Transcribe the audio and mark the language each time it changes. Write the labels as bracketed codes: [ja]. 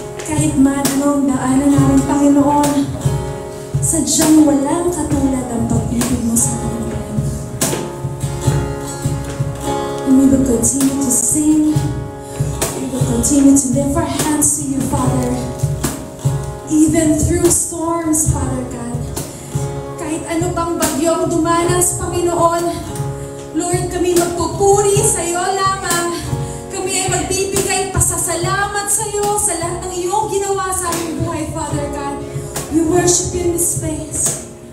[tl] Kahit man anong daanan namin, Panginoon, sadyang walang katulad ang pag-ibig mo sa amin. [en] And we will continue to sing. We will continue to lift our hands to you, Father. Even through storms, Father God. [tl] Kahit ano bang bagyong dumanas, Panginoon, Lord, kami magpupuri sa iyo lamang. Kami ay magbibigay pasasalamat sa iyo sa lahat ng iyong ginawa sa aming buhay, Father God. [en] We worship you in this space.